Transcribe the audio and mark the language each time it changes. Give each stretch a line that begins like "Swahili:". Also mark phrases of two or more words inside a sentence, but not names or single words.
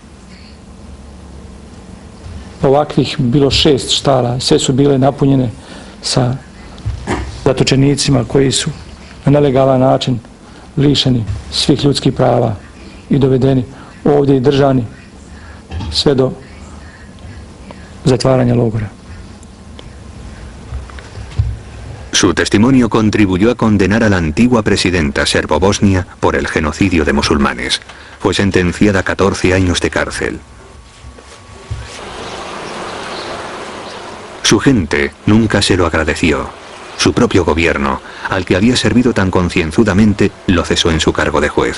Bosnian: Ovakvih bilo 6 štala, sve su bile napunjene sa zatočenicima koji su na nelegalan način lišeni svih ljudskih prava i dovedeni ovdje i držani sve do zatvaranja logora.
Spanish: Su testimonio contribuyó a condenar a la antigua presidenta serbo-bosnia por el genocidio de musulmanes. Fue sentenciada a 14 años de cárcel. Su gente nunca se lo agradeció. Su propio gobierno, al que había servido tan concienzudamente, lo cesó en su cargo de juez.